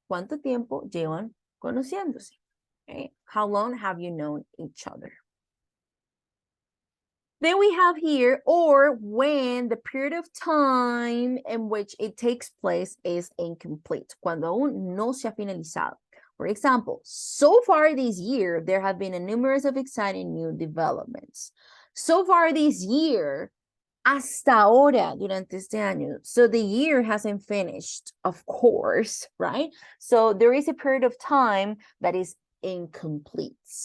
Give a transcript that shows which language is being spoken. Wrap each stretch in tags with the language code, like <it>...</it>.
<es>¿Cuánto tiempo llevan conociéndose?</es> <en>Okay? How long have you known each other? Then we have here, or when the period of time in which it takes place is incomplete.</en> <es>Cuando aún no se ha finalizado.</es> <en>For example, so far this year, there have been a numerous of exciting new developments. So far this year,</en> <es>hasta ahora, durante este año.</es> <en>So the year hasn't finished, of course, right? So there is a period of time that is incomplete.</en>